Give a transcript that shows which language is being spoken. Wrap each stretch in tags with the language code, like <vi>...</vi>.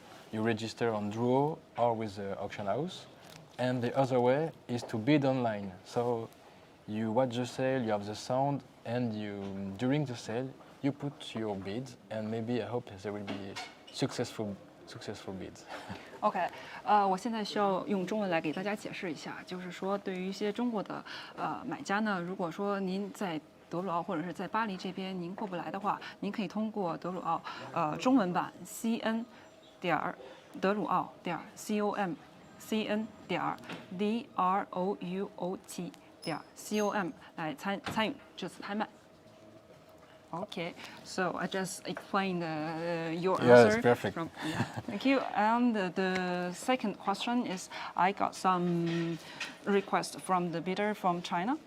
<en>You register on Drouot or with the auction house. And the other way is to bid online. So you watch the sale, you have the sound, and during the sale, you put your bids, and maybe I hope there will be successful bids.</en> <zh>OK，我现在需要用中文来给大家解释一下，就是说，对于一些中国的买家呢，如果说您在德鲁奥或者是在巴黎这边您过不来的话，您可以通过德鲁奥中文版 CN 点德鲁奥点 COM CN 点 DROUOT 点 COM 来参与这次拍卖。</zh> <en>Okay, so I just explained your answer. Yes, perfect. Thank you. And the second question is, I got some requests from the bidder from China.</en>